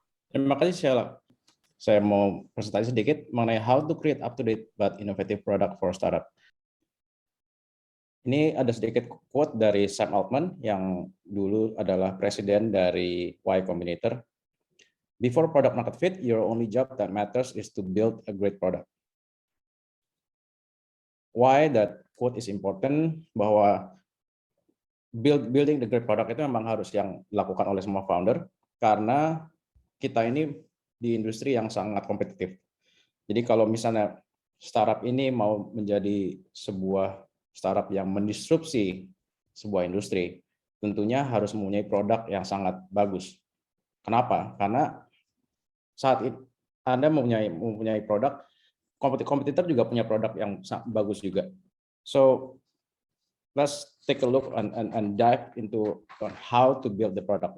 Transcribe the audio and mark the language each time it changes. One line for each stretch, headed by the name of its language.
Indonesian: Terima kasih Sheila. Saya mau presentasi sedikit mengenai
English: how to create up-to-date but innovative product for startup.
Indonesian: Ini ada sedikit quote dari Sam Altman yang dulu adalah presiden dari Y Combinator.
English: Before product market fit, your only job that matters is to build a great product. Why that quote is important?
Indonesian: Bahwa
English: building the great product
Indonesian: itu memang harus yang dilakukan oleh semua founder karena kita ini di industri yang sangat kompetitif. Jadi kalau misalnya startup ini mau menjadi sebuah startup yang mendisrupsi sebuah industri, tentunya harus mempunyai produk yang sangat bagus. Kenapa? Karena saat Anda mempunyai produk, kompetitor juga punya produk yang bagus juga.
English: So let's take a look and dive into how to build the product.